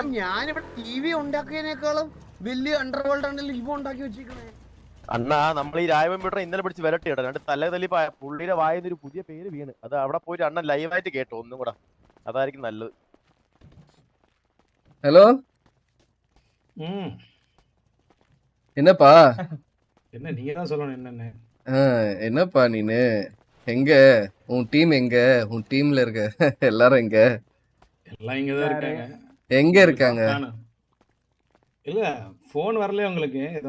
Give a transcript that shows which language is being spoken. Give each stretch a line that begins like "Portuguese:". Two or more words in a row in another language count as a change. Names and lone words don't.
Malayalam: ഞാനിവിടെ TV ഉണ്ടാക്കിയതിനേക്കാളും വലിയ അണ്ടർവേൾഡ് ആണല്ലോ ഇവ ഉണ്ടാക്കി വെച്ചിരിക്കണേ. അണ്ണാ നമ്മൾ ഈ രായപുരം പീറ്റർ ഇന്നലെ പിടിച്ച് വിരട്ടി ഇടാം. രണ്ട് തല തല്ലി പുള്ളിയുടെ വായന്ന് ഒരു പുതിയ പേര് വീണ്. അത് അവിടെ പോയിട്ട് അണ്ണൻ ലൈവായിട്ട് കേട്ടോ ഒന്നും കൂടെ, അതായിരിക്കും നല്ലത്. ഹലോ,
Tamil: என்னப்பா என்ன நீங்க தான் சொல்லணும் என்னன்னு. என்னப்பா நீனு எங்க? உன் டீம் எங்க? உன் டீம்ல இருக்க எல்லாரும் எங்க? எல்லாம் இங்க தான் இருக்காங்க. எங்க இருக்காங்க? இல்ல போன் வரல உங்களுக்கு ஏதோ?